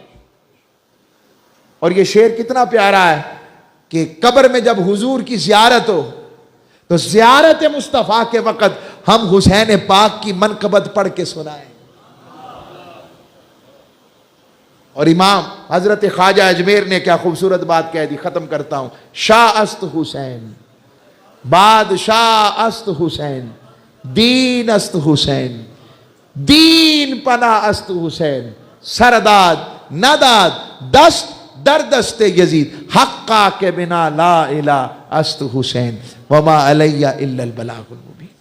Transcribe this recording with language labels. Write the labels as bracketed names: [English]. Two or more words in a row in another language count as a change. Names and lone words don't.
[Urdu] اور یہ شعر کتنا پیارا ہے کہ قبر میں جب حضور کی زیارت ہو تو زیارت مصطفیٰ کے وقت ہم حسین پاک کی منقبت پڑھ کے سنائیں. اور امام حضرت خواجہ اجمیر نے کیا خوبصورت بات کہہ دی، ختم کرتا ہوں. [Persian] شاہ است حسین، بادشاہ است حسین، دین است حسین، دین پناہ است حسین، سرداد نداد دست در دست یزید، حقا کے بنا [Arabic] لا الہ [Persian] است حسین، [Arabic] وما علیہ الا البلاغ المبین.